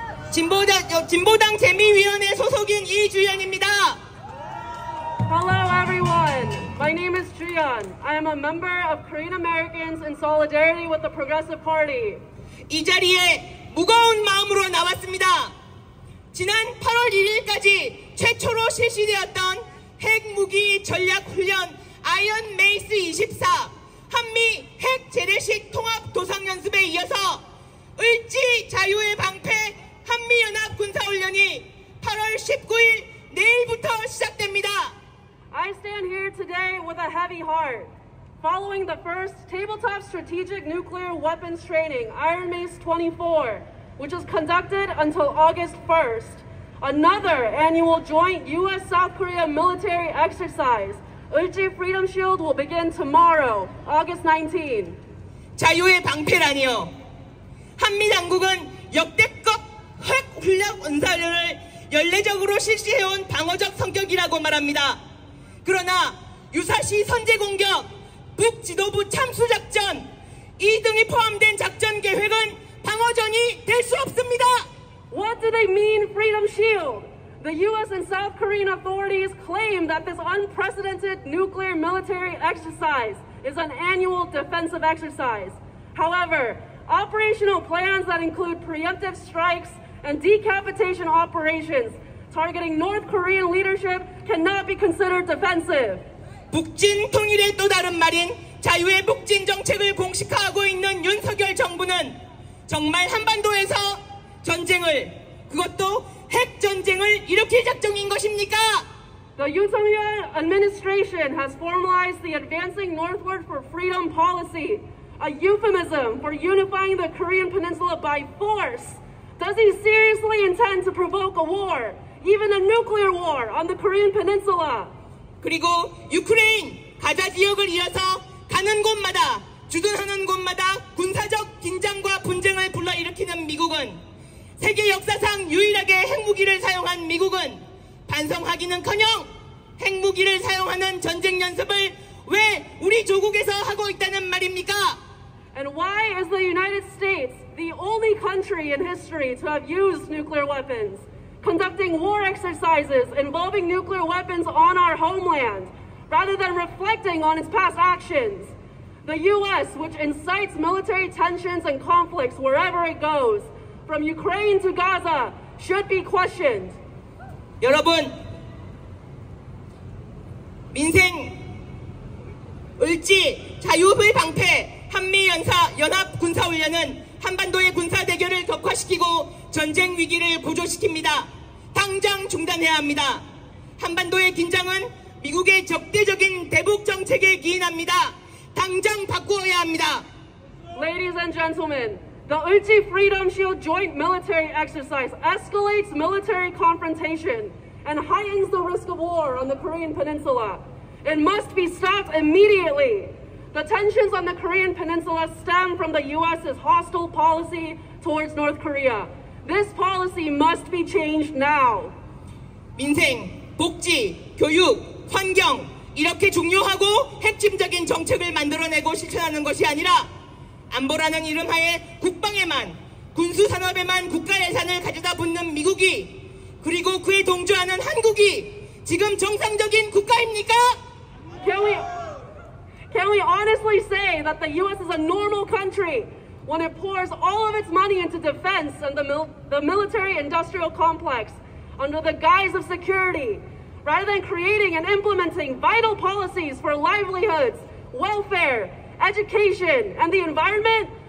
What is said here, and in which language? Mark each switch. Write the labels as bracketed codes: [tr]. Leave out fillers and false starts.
[ko] 진보당 재미위원회 소속인 이주연입니다. [en] Hello everyone, my name is Juyeon. I am a member of Korean Americans in solidarity with the Progressive Party. [ko] 이 자리에 무거운 마음으로 나왔습니다. 지난 8월 1일까지 최초로 실시되었던 핵무기 전략훈련 아이언 메이스 24 한미 핵 재래식 통합 도상연습에 이어서 을지 자유의 방패 한미연합 군사훈련이 8월 19일 내일부터 시작됩니다. [en] I stand here today with a heavy heart. Following the first tabletop strategic nuclear weapons training, Iron Mace 24, which is conducted until August 1st, another annual joint U.S.-South Korea military exercise, Ulji Freedom Shield, will begin tomorrow, August 19. [ko] 자유의 방패라니요. 한미 당국은 역대급 핵 훈련 원사련을 연례적으로 실시해온 방어적 성격이라고 말합니다. 그러나 유사시 선제 공격, 북지도부 참수 작전 이 등이 포함된 작전 계획은 방어전이 될 수 없습니다. [en] What do they mean, Freedom Shield? The U.S. and South Korean authorities claim that this unprecedented nuclear military exercise is an annual defensive exercise. However, operational plans that include preemptive strikes and decapitation operations targeting North Korean leadership cannot be considered defensive. [ko] 북진 통일의 또 다른 말인 자유의 북진 정책을 공식화하고 있는 윤석열 정부는 정말 한반도에서 전쟁을, 그것도 핵전쟁을 일으킬 작정인 것입니까? [en] The Yoon Suk-yeol administration has formalized the Advancing Northward for Freedom policy, a euphemism for unifying the Korean peninsula by force. Does he seriously intend to provoke a war, even a nuclear war, on the Korean peninsula? [ko] 그리고 유크레인 가자 지역을 이어서 가는 곳마다 주둔하는 곳마다 군사적 긴장과 분쟁을 불러일으키는 미국은 세계 역사상 유일하게 핵무기를 사용한 미국은 반성하기는커녕 핵무기를 사용하는 전쟁 연습을 왜 우리 조국에서 하고 있다는 말입니까? [en] And why is the United States the only country in history to have used nuclear weapons, conducting war exercises involving nuclear weapons on our homeland, rather than reflecting on its past actions? The U.S., which incites military tensions and conflicts wherever it goes, from Ukraine to Gaza, should be questioned. [ko] 여러분, 민생, 을지, 자유의 방패, 한미연합군사훈련은 한반도의 군사 대결을 격화시키고 전쟁 위기를 고조시킵니다. 당장 중단해야 합니다. 한반도의 긴장은 미국의 적대적인 대북 정책에 기인합니다. 당장 바꾸어야 합니다. [en] Ladies and gentlemen, the Ulchi Freedom Shield joint military exercise escalates military confrontation and heightens the risk of war on the Korean Peninsula. It must be stopped immediately. The tensions on the Korean Peninsula stem from the U.S.'s hostile policy towards North Korea. This policy must be changed now. [ko] 민생, 복지, 교육, 환경 이렇게 중요하고 핵심적인 정책을 만들어내고 실천하는 것이 아니라 안보라는 이름하에 국방에만 군수산업에만 국가 예산을 가져다 붓는 미국이 그리고 그에 동조하는 한국이 지금 정상적인 국가입니까? [en] Can we honestly say that the U.S. is a normal country when it pours all of its money into defense and the military-industrial complex under the guise of security, rather than creating and implementing vital policies for livelihoods, welfare, education, and the environment?